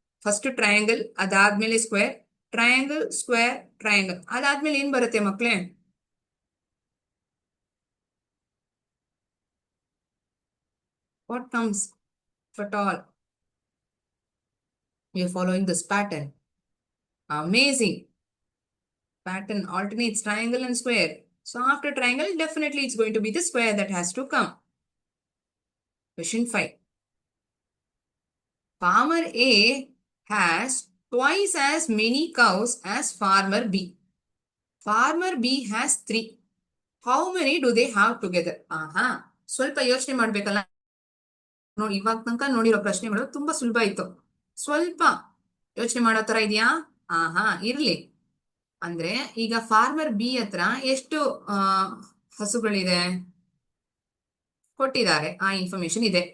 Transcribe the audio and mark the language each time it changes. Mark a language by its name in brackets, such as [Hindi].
[Kannada] First triangle, ಅದಾದ್ಮೇಲೆ square, triangle, square, triangle, ಅದಾದ್ಮೇಲೆ ಏನ್ ಬರುತ್ತೆ ಮಕ್ಳೇ? [English] What comes but all you are following this pattern? Amazing. Pattern alternates triangle and square. So after triangle, definitely it's going to be the square that has to come. Question 5. Farmer A has twice as many cows as farmer B. Farmer B has 3. How many do they have together? [Kannada] ಸ್ವಲ್ಪ ಯೋಚನೆ ಮಾಡ್ಬೇಕಲ್ಲ. ನೋಡಿ, ಇವಾಗ ತನಕ ನೋಡಿರೋ ಪ್ರಶ್ನೆಗಳು ತುಂಬಾ ಸುಲಭ ಇತ್ತು. ಸ್ವಲ್ಪ ಯೋಚನೆ ಮಾಡೋ ತರ ಇದೆಯಾ? ಇರ್ಲಿ. ಅಂದ್ರೆ ಈಗ ಫಾರ್ಮರ್ ಬಿ ಹತ್ರ ಎಷ್ಟು ಹಸುಗಳಿದೆ ಕೊಟ್ಟಿದ್ದಾರೆ, ಆ ಇನ್ಫಾರ್ಮೇಶನ್ ಇದೆ.